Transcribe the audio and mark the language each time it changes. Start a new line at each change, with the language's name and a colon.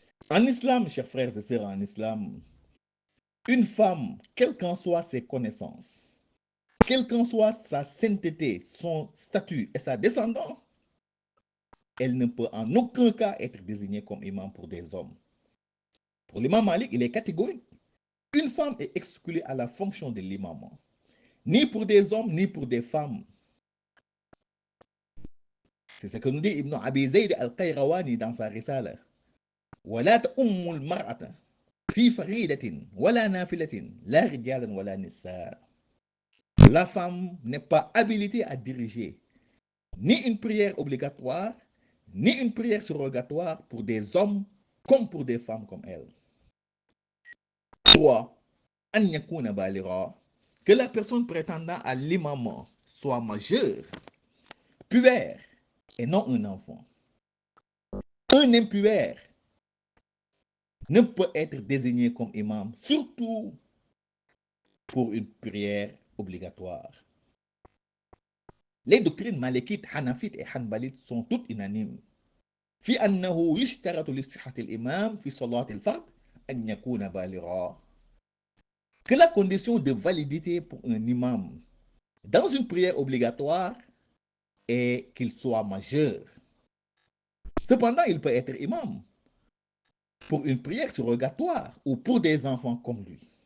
French: En islam, chers frères et sœurs en islam, une femme, quelles qu'en soient ses connaissances, quelle qu'en soit sa sainteté, son statut et sa descendance, elle ne peut en aucun cas être désignée comme imam pour des hommes. Pour l'imam Malik, il est catégorique. Une femme est exclue à la fonction de l'imam, ni pour des hommes, ni pour des femmes. C'est ce que nous dit Ibn Abi Zayd al-Qayrawani dans sa risala.
Arabic: ولا تؤم المرأة في فريدة ولا نافلة لا رجالا ولا نساء.
French: La femme n'est pas habilitée à diriger ni une prière obligatoire, ni une prière surrogatoire pour des hommes comme pour des femmes comme elles. 3.
Arabic: أن يكون بالغا,
French: que la personne prétendant à l'imam soit majeure, puère et non un enfant. Un impuère ne peut être désigné comme imam, surtout pour une prière obligatoire. Les doctrines malikites, hanafites et hanbalites sont toutes unanimes.
Arabic: في أنه يشترط لاستحقاق الإمام في صلاة الفرد أن يكون بالغا.
French: Que la condition de validité pour un imam dans une prière obligatoire est qu'il soit majeur. Cependant, il peut être imam pour une prière surrogatoire ou pour des enfants comme lui.